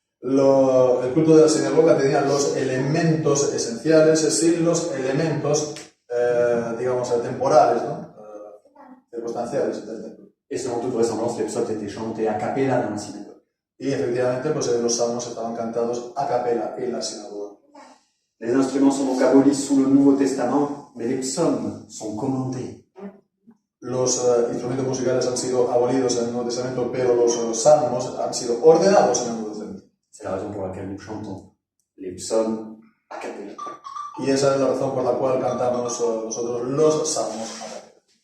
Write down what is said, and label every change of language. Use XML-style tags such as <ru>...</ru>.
<es>El culto de la sinagoga tenía los elementos esenciales, sin los elementos, digamos, temporales, ¿no? Circunstanciales del templo.</es> <fr>Et selon toute vraisemblance, les psaumes étaient chantés a cappella dans la synagogue.</fr> <es>Y efectivamente, pues los salmos estaban cantados a capela en la sinagoga.</es> <fr>Les instruments sont donc abolis sous le Nouveau Testament, mais les psaumes sont commandés.</fr> <es>Los instrumentos musicales han sido abolidos en el Nuevo Testamento, pero los salmos han sido ordenados en el Nuevo Testamento.</es> <fr>C'est la raison pour laquelle nous chantons les psaumes a cappella.</fr> <es>Y esa es la razón por la cual cantamos nosotros los salmos a capela.</es>